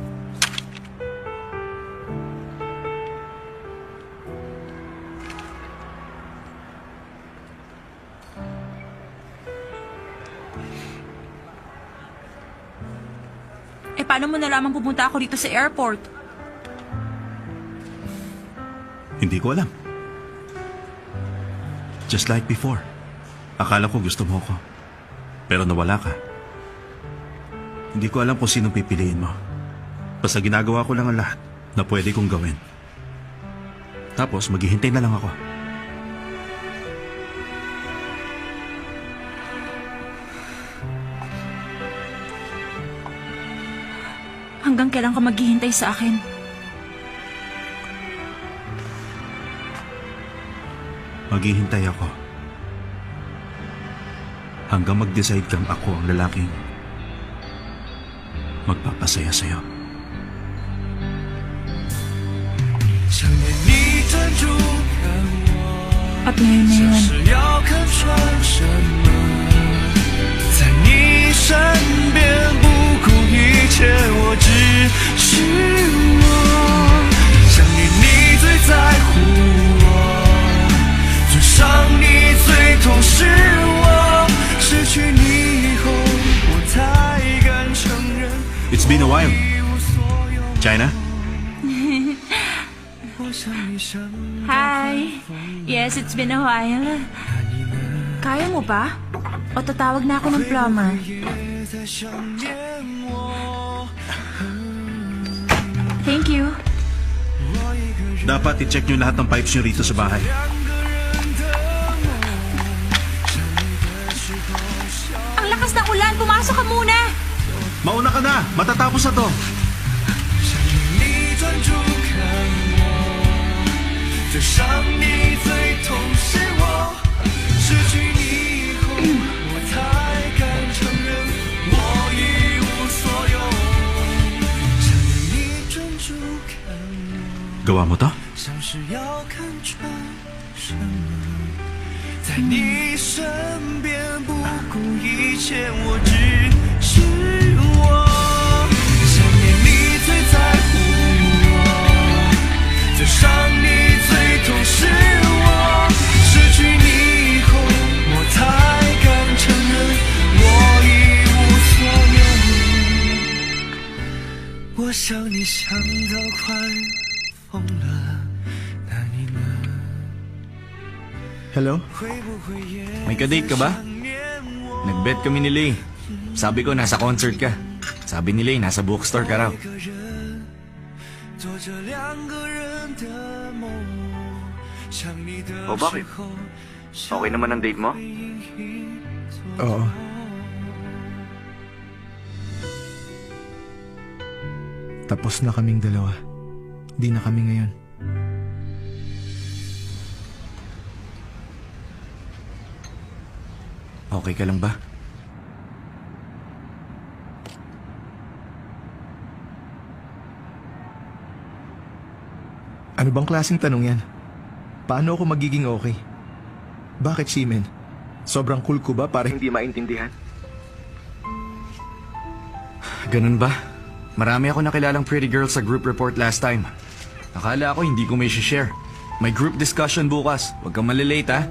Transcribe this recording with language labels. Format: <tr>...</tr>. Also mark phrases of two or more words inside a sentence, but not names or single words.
<tl>Paano mo nalaman pupunta ako dito sa airport? Hindi ko alam.</tl> <en>Just like before.</en> <tl>Akala ko gusto mo ko. Pero nawala ka. Hindi ko alam kung sinong pipiliin mo. Basta ginagawa ko lang ang lahat na pwede kong gawin. Tapos maghihintay na lang ako. Hanggang kailan ka maghihintay sa akin? Maghihintay ako. Hanggang mag-decide kang ako ang lalaking magpapasaya sa'yo.</tl> <zh>想念你专注看我，</zh> <tl>At ngayon na</tl> <zh>像</zh> <tl>yun.</tl> <zh>是要看穿什么，在你身边不顾一切，我只是我。想念你最在乎我，最伤你最痛是我，失去你以后，我才敢承认。</zh> <en>It's been a while. China? Hi. Yes, it's been a while.</en> <tl>Kaya mo ba? O tatawag na ako ng plumber?</tl> <en>Thank you.</en> <tl>Dapat i-check nyo lahat ng pipes nyo rito sa bahay. Ang lakas ng ulan. Pumasok ka muna. Mauna ka na! Matatapos na to!</tl> <zh>你专注看我，最伤你最痛是我，失去你以后，我才敢承认我一无所有。想念你专注看我，</zh> <tl>Gawa mo to?</tl> <zh>像是要看穿什么，在你身边不顾一切，我只是我。想念你最在乎我，最伤你最痛是我，失去你以后，我才敢承认我一无所有。我想你想到快疯了，那你呢？</zh> <en>Hello?</en> <zh>会不会也</zh> <tl>May ka-date ka ba?</tl> <zh>想念我？</zh> <tl>Nag-bet kami ni Lay. Sabi ko nasa concert ka. Sabi ni Lay nasa bookstore ka raw.</tl> <zh>一个人做着两个人的梦，想你的</zh> <tl>Oh, bakit?</tl> <zh>时候</zh> <tl>Okay naman ang date mo? Oo. Tapos na kaming dalawa. Di na kami ngayon. Okay ka lang ba? Ano bang klaseng tanong yan? Paano ako magiging okay? Bakit, Shimen? Sobrang cool ko ba para hindi maintindihan? Ganun ba? Marami ako nakilalang</tl> <en>pretty girl</en> <tl>sa</tl> <en>group report last time.</en> <tl>Akala ko hindi ko may share. May</tl> <en>group discussion</en> <tl>bukas. Huwag kang malilate ha.</tl>